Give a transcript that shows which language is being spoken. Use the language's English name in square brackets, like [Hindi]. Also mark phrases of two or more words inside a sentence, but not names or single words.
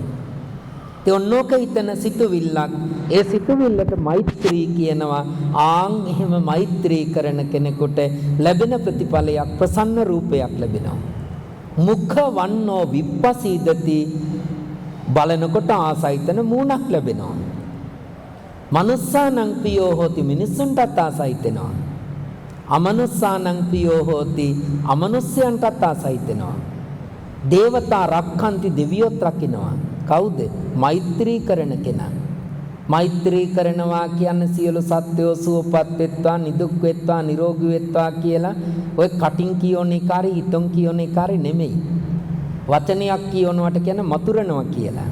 [Sinhala] ඒ ඔන්නෝක හිතන සිතුවිල්ලක්. ඒ සිතුවිල්ලට මෛත්‍රී කියනවා. ආන් එහෙම මෛත්‍රී කරන කෙනෙකුට ලැබෙන ප්‍රතිඵලයක් ප්‍රසන්න රූපයක් ලැබෙනවා. [Pali] මුඛ වන්නෝ විප්පසීදති, [Sinhala] බලනකොට ආසයිතන මූණක් ලැබෙනවා. [Pali] මනුස්සානං පියෝ හෝති, [Sinhala] මිනිස්සුන්ටත් ආසයිතෙනවා. [Pali] අමනුස්සානං පියෝ හෝති, [Sinhala] අමනුස්සයන්ටත් ආසයිතෙනවා. [Pali] දේවතා රක්ඛන්ති, [Sinhala] දෙවියොත් රකින්නවා. කවුද? මෛත්‍රී කරන කෙනා. මෛත්‍රී කරනවා කියන්නේ සියලු සත්වෝ සුවපත් වෙත්වා, නිදුක් වෙත්වා, නිරෝගී වෙත්වා කියලා ඔය කටින් කියෝන එකයි හිතොන් කියෝන එකයි නෙමෙයි. වචනයක් කියවනවට කියන මතුරනවා කියලා.